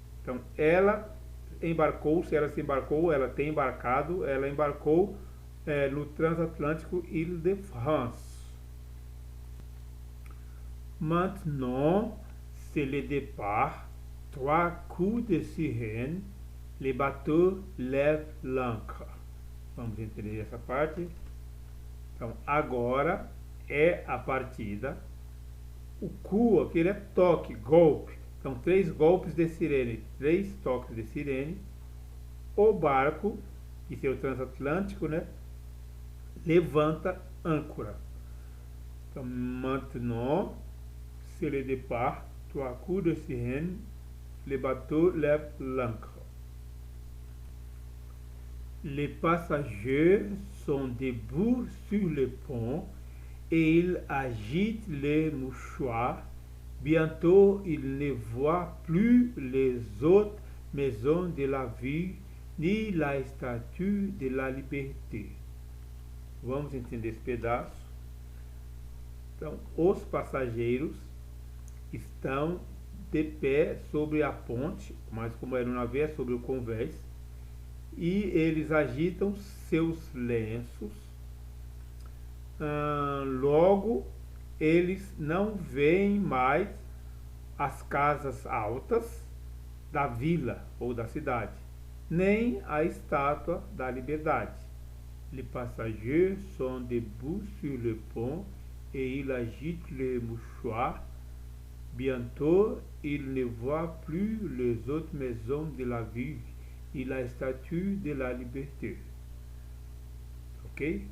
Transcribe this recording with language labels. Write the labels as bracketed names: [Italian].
[Portuguese] Então, ela embarcou, se ela se embarcou, ela tem embarcado, ela embarcou no transatlântico Île-de-France. [French] Maintenant, c'est le départ. 3 coups de sirène. Le bateau lève l'ancre. [Portuguese] Vamos entender essa parte. Então, agora é a partida. O coup, aquele é toque, golpe. Então, 3 golpes de sirene, 3 toques de sirene. O barco, que é o transatlântico, né? Levanta âncora. Então, [French] maintenant, c'est le départ, 3 coups de sirène, le bateau lève l'ancre. Les passagers sont debout sur le pont et ils agitent les mouchoirs. Bientôt, ils ne voient plus les autres maisons de la ville ni la statue de la liberté. [Portuguese] Vamos entender esse pedaço. Então, os passageiros estão de pé sobre a ponte, mas como era um navio, é sobre o convés, e eles agitam seus lenços. Logo, eles não veem mais as casas altas da vila ou da cidade, nem a estátua da liberdade. [French] Les passagers sont debout sur le pont et ils agitent les mouchoirs. Bientôt, ils ne voient plus les autres maisons de la ville et la statue de la liberté. Ok?